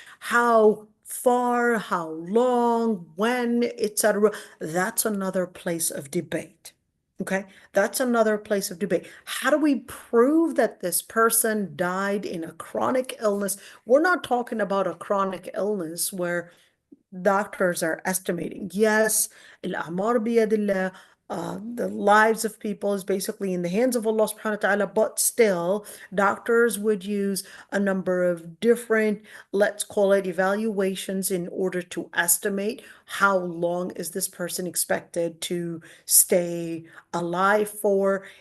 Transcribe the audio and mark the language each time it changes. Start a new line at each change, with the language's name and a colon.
English: How far, how long, when, etc.? That's another place of debate. Okay, that's another place of debate. How do we prove that this person died in a chronic illness? We're not talking about a chronic illness where doctors are estimating.
Arabic: Yes, الأعمار بيد الله.
English: The lives of people is basically in the hands of Allah subhanahu wa ta'ala, but still, doctors would use a number of different, let's call it evaluations, in order to estimate how long is this person expected to stay alive for.